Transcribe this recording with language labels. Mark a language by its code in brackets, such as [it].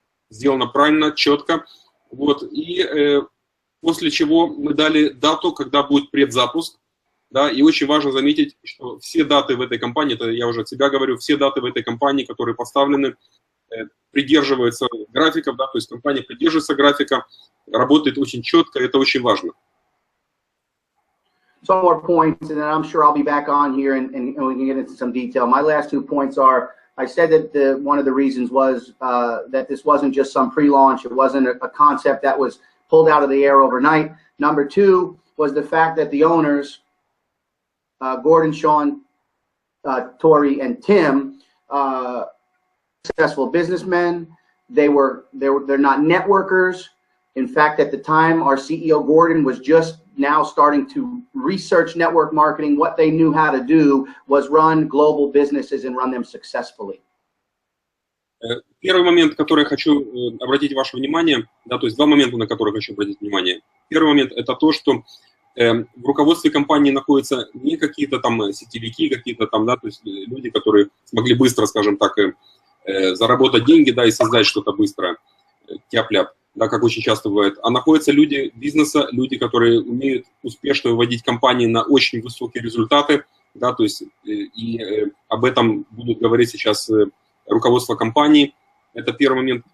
[ru] сделано правильно, четко, вот, и после чего мы дали дату, когда будет предзапуск, да, и очень важно заметить, что все даты в этой компании, это я уже от себя говорю, все даты в этой компании, которые поставлены, придерживаются графиков, да, то есть компания придерживается графика, работает очень четко, это очень важно. [en] Some more points, and then I'm sure I'll be back on here and we can get into some detail. My last 2 points are, I said that one of the reasons was that this wasn't just some pre-launch, it wasn't a concept that was pulled out of the air overnight. Number 2 was the fact that the owners, Gordon, Sean, Tori, and Tim, successful businessmen. They're not networkers. In fact, at the time, our CEO Gordon was just now starting to research network marketing. What they knew how to do was run global businesses and run them successfully. [ru] Первый момент, который я хочу обратить ваше внимание, да, то есть 2 момента, на которые хочу обратить внимание. Первый момент – это то, что в руководстве компании находятся не какие-то там сетевики, какие-то там, да, то есть люди, которые смогли быстро, скажем так, заработать деньги, да, и создать что-то быстро, тяп-ляп, да, как очень часто бывает, а находятся люди бизнеса, люди, которые умеют успешно выводить компании на очень высокие результаты, да, то есть и об этом будут говорить сейчас руководство компании. Это первый момент.